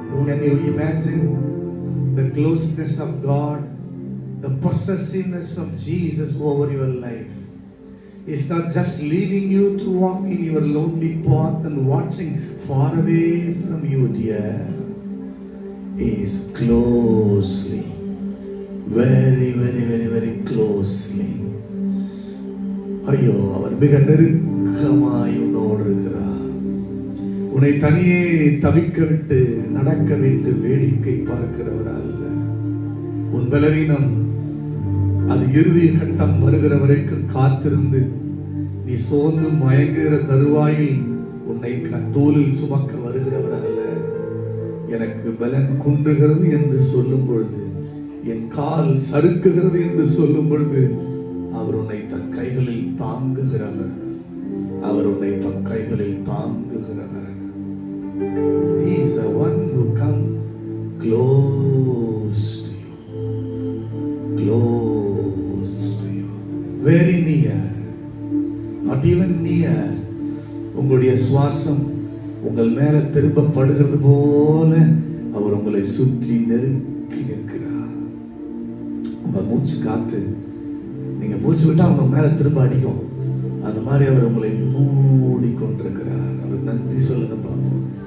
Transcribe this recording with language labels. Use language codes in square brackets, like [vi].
[en] Can you imagine the closeness of God, the possessiveness of Jesus over your life? He's not just leaving you to walk in your lonely path and watching far away from you, dear. He is closely, very, very, very, very closely. [ta] ஐயோ, அவர் மிக நெருக்கமாய் உன்னோடு இருக்கிறார். உன்னை தனியே தவிக்க விட்டு நடக்க விட்டு வேடிக்கை பார்க்கிறவர் அல்ல. உன் பலவீனம் அது இறுதி கட்டம் வருகிற வரைக்கும் காத்திருந்து நீ சோர்ந்து மயங்குகிற தருவாயில் உன்னை தோளில் சுமக்க வருகிறவர் அல்ல. எனக்கு பலன் குன்றுகிறது என்று சொல்லும் பொழுது, என் கால் சறுக்குகிறது என்று சொல்லும் பொழுது, அவர் உன்னை தன் கைகளில் தாங்குகிறவர். அவர் உன்னை தன் கைகளில் தாங்குகிறவர். [en] He is the one who come close to you, close to you, very near, not even near. [ta] உங்களுடைய சுவாசம் உங்கள் மேல திரும்பப்படுகிறது போல அவர் உங்களை சுற்றி நெருக்கி நிற்கிறார். உங்க மூச்சு காத்து நீங்க மூச்சு விட்டா அவங்க மேல திரும்ப அடிக்கும். அந்த மாதிரி அவர் உங்களை மூடி கொண்டிருக்கிறார். அவர் நன்றி சொல்லுங்க பாப்போம்.